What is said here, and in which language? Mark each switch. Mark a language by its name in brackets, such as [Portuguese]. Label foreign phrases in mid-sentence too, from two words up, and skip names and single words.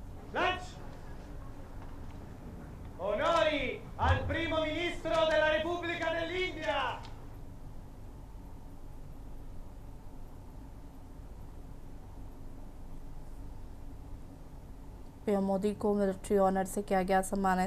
[Italian] Lanci! Onori al primo ministro della Repubblica dell'India! [Hindi] पीएम मोदी को [English] military honour [Hindi] से किया गया सम्मानित।